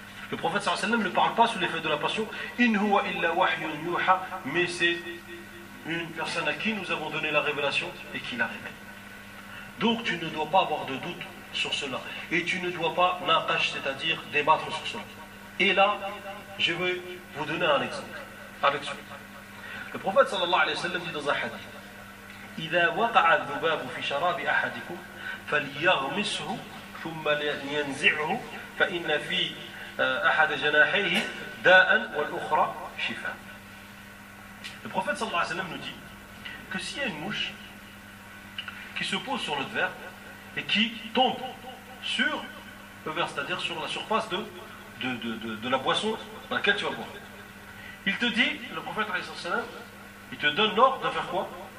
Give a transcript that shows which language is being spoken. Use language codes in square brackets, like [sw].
[fr] Le prophète sallallahu alayhi wa sallam ne parle pas sous l'effet de la passion. [ar] In huwa illa wahyun yuha. [fr] Mais c'est une personne à qui nous avons donné la révélation et qui l'a révélée. Donc tu ne dois pas avoir de doute sur cela. Et tu ne dois pas naqash, c'est-à-dire débattre sur cela. Et là, je vais vous donner un exemple. Avec celui-là. Le prophète sallallahu alayhi wa sallam dit dans un hadith: [ar] إِذَا وَقَعَ الذُّبَابُ فِي شَرَابِ أَحَدِكُمْ فَلْيَغْمِسْهُ ثُمَّ يَنْزِعْهُ فَإِنَّ فِي أَحَدَ جَنَاحَيْهِ دَاءً وَالْأُخْرَى شِفَاءً. [fr] Le prophète sallallahu alayhi wa sallam nous dit que s'il y a une mouche qui se pose sur l'autre verre et qui tombe sur le verre, c'est-à-dire sur la surface de la boisson dans laquelle tu vas boire. Il te dit, le prophète alayhi wa sallam, il te donne l'ordre de faire quoi?